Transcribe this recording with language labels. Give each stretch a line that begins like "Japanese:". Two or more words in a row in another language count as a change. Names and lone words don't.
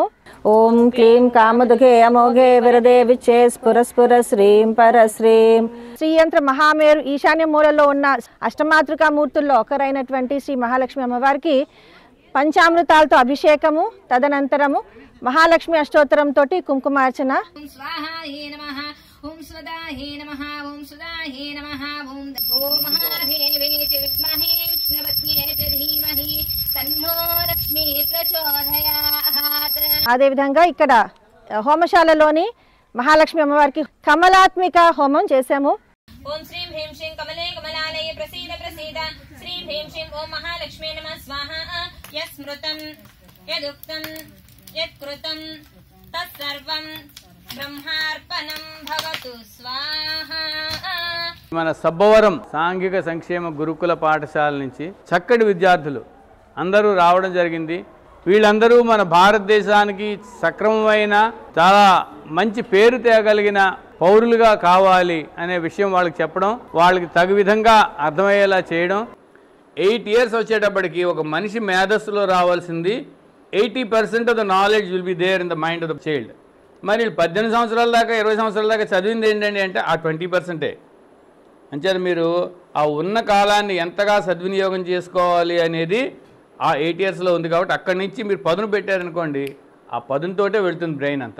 Sanskrit: ఓం క్లీం కామదుఘే అమోఘే విరదే విచ్చే స్ఫురస్ఫుర శ్రీం పరశ్రీం.
Telugu: శ్రీయంత్ర మహామేరు ఈశాన్య మూలలో ఉన్న అష్టమాతృకా మూర్తుల్లో ఒకరైనటువంటి శ్రీ మహాలక్ష్మి అమ్మవారికి పంచామృతాలతో అభిషేకము, తదనంతరము మహాలక్ష్మి అష్టోత్తరంతో కుంకుమార్చన.
Sanskrit: ओं स्वदायै नमः ओं स्वदायै नमः ओं महादेवे च विद्महे विष्णुपत्न्यै च धीमहि तन्नो लक्ष्मी प्रचोदयात्.
Telugu: అదేవిధంగా ఇక్కడ హోమశాలలోని మహాలక్ష్మి అమ్మవారికి కమలాత్మిక హోమం చేశాము.
Sanskrit: ओं श्रीं ह्रीं श्रीं कमले कमलालये प्रसीद प्रसीद श्रीं ह्रीं श्रीं ओं महालक्ष्मी नमः स्वाहा यस्मृतं यदुक्तं यत्कृतं तत्सर्वं బ్రహ్మార్పణం భవతు స్వాహ.
Telugu: మన సబ్బవరం సాంఘిక సంక్షేమ గురుకుల పాఠశాల నుంచి చక్కటి విద్యార్థులు అందరూ రావడం జరిగింది. వీళ్ళందరూ మన భారతదేశానికి సక్రమమైన చాలా మంచి పేరు తేగలిగిన పౌరులుగా కావాలి అనే విషయం వాళ్ళకి చెప్పడం, వాళ్ళకి తగు విధంగా అర్థమయ్యేలా చేయడం.
English: 8 years
Telugu: వచ్చేటప్పటికి ఒక మనిషి మేధస్సులో రావాల్సింది
English: 80% of the knowledge will be there in the mind of the child.
Telugu: మరి 18 సంవత్సరాల దాకా 20 సంవత్సరాల దాకా చదివింది ఏంటండి అంటే ఆ 20%. అంచేత మీరు ఆ ఉన్న కాలాన్ని ఎంతగా సద్వినియోగం చేసుకోవాలి అనేది ఆ 8 yearsలో ఉంది. కాబట్టి అక్కడి నుంచి మీరు పదును పెట్టారనుకోండి, ఆ పదునుతోటే వెళుతుంది బ్రెయిన్ అంతా.